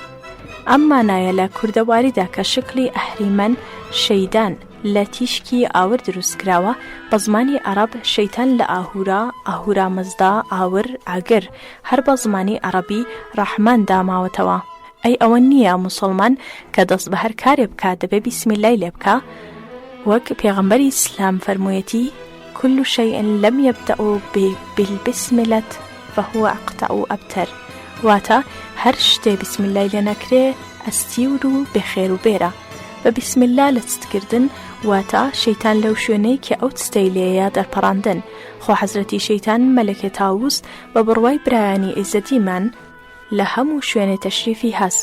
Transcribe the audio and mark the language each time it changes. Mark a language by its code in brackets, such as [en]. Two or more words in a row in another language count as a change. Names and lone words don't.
[ckb] ئەم مانایە لە کوردەواریدا کە شکلی ئەهریمەن شەیدان لە تیشکی ئاور دروستکراوە، بە زمانی عەرەب شەیتان لە ئاهورا، ئاهورا مەزدا، ئاور، ئاگر هەر بە زمانی عەرەبی ڕەحمان داماوەتەوە. ئەی ئەوە نییە موسڵمان کە دەست بە هەر کارێ بکات دەبێ بیسمیلای لێ بکە، وەک پێغەمبەری ئیسلام فەرموویەتی [ar] كل شيء لم يبدأ بالبسملة فهو أقطع أبتر، [ckb] واتە هەر شتێ بسمیلای لێ نەکرێ ئەستیور و بێخێر و بێرە. بە بسمیلا لە چتکردن واتە شەیتان لەو شوێنەی کە ئەو چتەی لێیە دەرپەڕاندن. خۆ حەزرەتی شەیتان مەلەکێ تاووس بە بڕوای برایانی ئیزەتیمان لە هەموو شوێنێ تەشریفی هەست.